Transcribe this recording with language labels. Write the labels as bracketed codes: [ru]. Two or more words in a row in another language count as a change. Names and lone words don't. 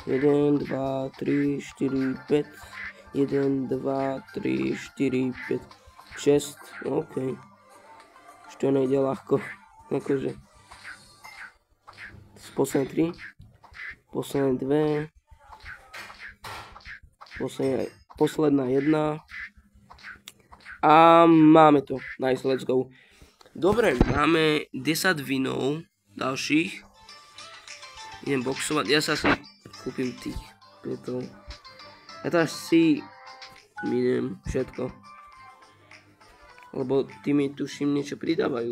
[sk] 1, 2, 3, 4, 5. 1, 2, 3, 4, 5, 6. OK. Už to nejde ľahko. Akože. Posledné 3. Posledné 2. Posledná 1. A máme to. [en] Nice, let's go. [sk] Dobre, máme 10 vinov ďalších. Idem boxovať. Ja sa asi kúpim tých 5. Ja to asi miniem všetko. Lebo tí mi tuším niečo pridávajú.